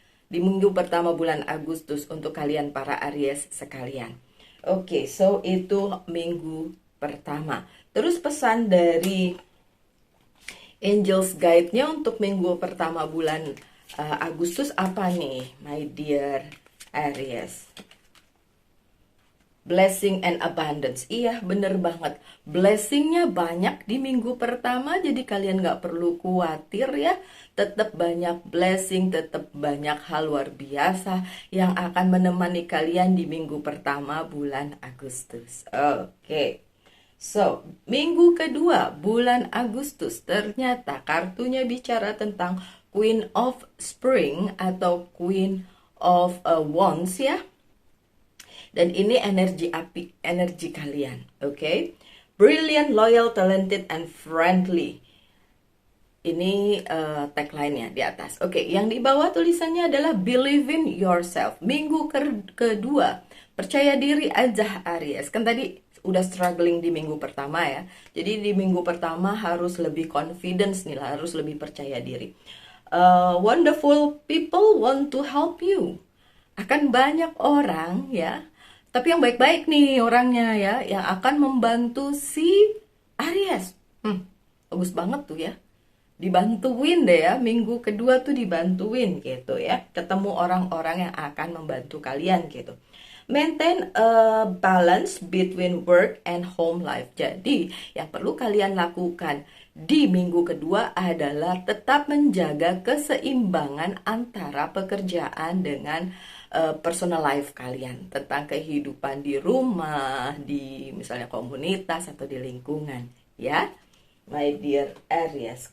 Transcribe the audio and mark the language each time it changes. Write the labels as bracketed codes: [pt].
[id] Di minggu pertama bulan Agustus untuk kalian para Aries sekalian. Oke, so itu minggu pertama. Terus pesan dari Angels Guide-nya untuk minggu pertama bulan Agustus apa nih, [en] my dear Aries? Blessing and abundance. [id] Iya, bener banget. Blessingnya banyak di minggu pertama, jadi kalian gak perlu khawatir ya. Tetap banyak blessing, tetap banyak hal luar biasa yang akan menemani kalian di minggu pertama bulan Agustus. Oke. So, minggu kedua bulan Agustus, ternyata kartunya bicara tentang Queen of Spring atau Queen of Wands ya. Dan ini energi api, energi kalian, oke? [en] Brilliant, loyal, talented, and friendly. [id] Ini tagline-nya di atas. Oke, yang di bawah tulisannya adalah [en] believe in yourself. [id] Minggu kedua, percaya diri aja Aries. Kan tadi udah struggling di minggu pertama ya. Jadi di minggu pertama harus lebih confidence nih, harus lebih percaya diri. [en] Wonderful people want to help you. [id] Akan banyak orang ya, tapi yang baik-baik nih orangnya ya, yang akan membantu si Aries. Bagus banget tuh ya. Dibantuin deh ya, minggu kedua tuh dibantuin gitu ya. Ketemu orang-orang yang akan membantu kalian gitu. [en] Maintain a balance between work and home life. [id] Jadi yang perlu kalian lakukan di minggu kedua adalah tetap menjaga keseimbangan antara pekerjaan dengan personal life kalian, tentang kehidupan di rumah, di misalnya komunitas atau di lingkungan ya, [en] my dear Aries.